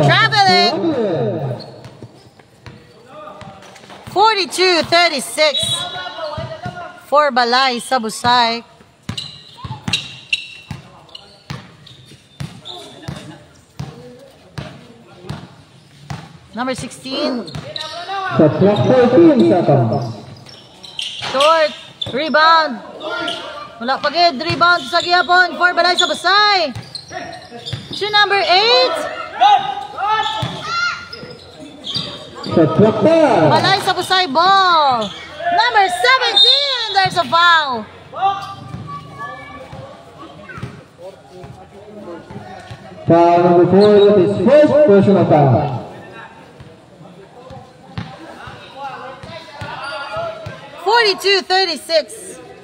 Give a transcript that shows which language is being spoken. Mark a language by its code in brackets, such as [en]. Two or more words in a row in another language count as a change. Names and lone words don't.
[en] Traveling. 42-36 for Balay sa Busay. Number 16. Shot clock 14 seconds. Short. Rebound. [hil] Wala pa gid. Rebound sa gihapon for Balay sa Busay. [en] To number 8. Shot clock 10. Balay sa Busay ball. Number 17. There's a foul. Foul number 4, that is first personal foul. 42-36.